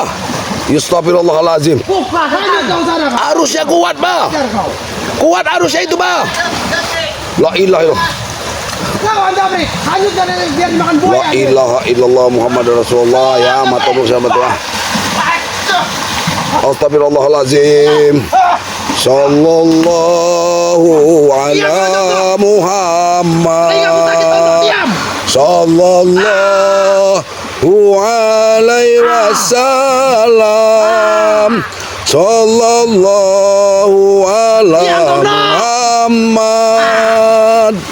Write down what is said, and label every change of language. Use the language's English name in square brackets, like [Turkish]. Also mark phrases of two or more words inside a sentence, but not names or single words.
[Indonesian] Astagfirullahalazim. Arusnya kuat Bah. Kuat arusnya itu Bah. [Arabic] لا إله إلا الله. [Indonesian] Kau Jabrik, hanyutkan ini biar dimakan [Arabic] لا [Indonesian] buaya. [Arabic] إله إلا الله محمد رسول الله. [Indonesian] Ya mata bersama Tuhan. Astagfirullahalazim. [Arabic] صلى الله على محمد. صلى الله عليه وسلم. صلى الله على محمد.